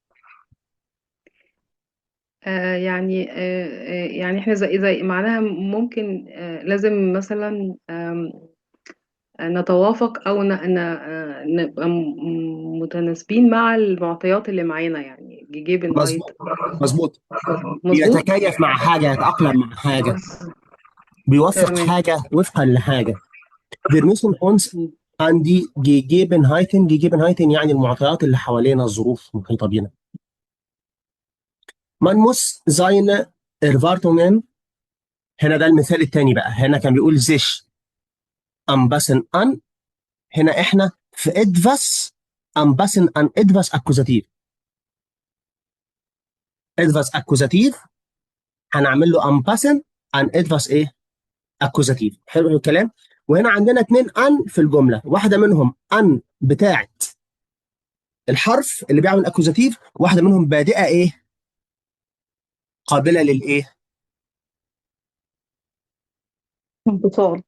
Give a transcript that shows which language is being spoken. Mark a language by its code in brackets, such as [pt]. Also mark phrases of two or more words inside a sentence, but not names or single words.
[ar] يعني احنا زي معناها ممكن، لازم مثلا نتوافق او نبقى متناسبين مع المعطيات اللي معانا، يعني جيجيبن هايت. مظبوط. مظبوط. مظبوط. بيتكيف مع حاجة، يتأقلم مع حاجة، بيوفق تمام. حاجة وفقا لحاجة. [de] Wir müssen uns an die Gegebenheiten، Gegebenheiten [ar] يعني المعطيات اللي حوالينا، الظروف المحيطة بينا. [de] Man muss seine Erwartungen، [ar] هنا ده المثال الثاني بقى. هنا كان بيقول [de] sich anpassen an، [ar] هنا احنا في [de] etwas anpassen an etwas Akkusativ. etwas Akkusativ [ar] هنعمل له [de] anpassen an etwas ايه؟ [ar] اكوزاتيف. حلو الكلام. وهنا عندنا اتنين ان في الجمله، واحده منهم ان بتاعت الحرف اللي بيعمل اكوزاتيف، واحده منهم بادئه ايه؟ قابله للايه؟ انفصال.